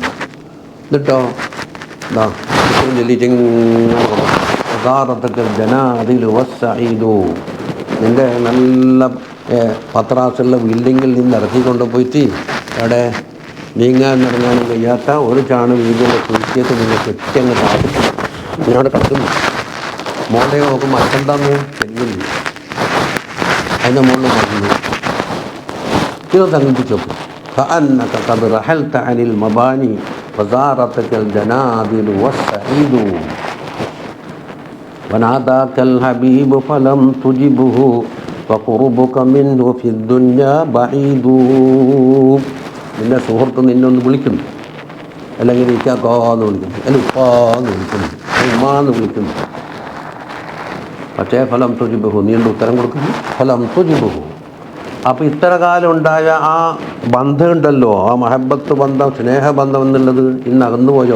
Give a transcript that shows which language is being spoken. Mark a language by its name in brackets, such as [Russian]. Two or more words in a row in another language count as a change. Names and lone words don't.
[Malayalam] എന്നിട്ടോ ഇതാ നിൻ്റെ നല്ല പത്രാസുള്ള ബിൽഡിങ്ങിൽ നിന്ന് ഇറക്കിക്കൊണ്ട് പോയിട്ട് അവിടെ നീങ്ങാൻ ഇറങ്ങാനും കഴിയാത്ത ഒരു ചാണ് വീടിൻ്റെ കുഴിച്ചിട്ട് നിങ്ങൾ കെട്ടിയങ്ങ് താഴ്ത്തി ഞാനവിടെ കിടക്കുന്നു. മോളെ നോക്കുമ്പോൾ അച്ഛണ്ടാന്ന് ചെല്ലുന്നു, അതിൻ്റെ മുകളിൽ പറഞ്ഞു. ഇത് സങ്കല്പിച്ച് നോക്കും. [Arabic] كأنك قد رحلت عن المباني وزارتك الجنادل والسعيد وناداك الحبيب فلم تجبه وقربك منه في الدنيا بعيد. [Malayalam] നിന്റെ സുഹൃത്ത് നിന്നെ ഒന്ന് വിളിക്കുന്നു, അല്ലെങ്കിൽ ഇക്കാന്ന് വിളിക്കുന്നു, അല്ലെങ്കിൽ ഉപ്പാന്ന് വിളിക്കുന്നു, ഉമ്മാന്ന് വിളിക്കുന്നു. പക്ഷേ [Arabic] فلم تجبه, [Malayalam] നീണ്ട് ഉത്തരം കൊടുക്കുന്നു. [Arabic] فلم تجبه. [Malayalam] അപ്പോൾ ഇത്ര കാലം ഉണ്ടായ ആ ബന്ധമുണ്ടല്ലോ, ആ മഹബത്ത് ബന്ധം, സ്നേഹബന്ധം എന്നുള്ളത് ഇന്ന് അകന്നു പോയോ?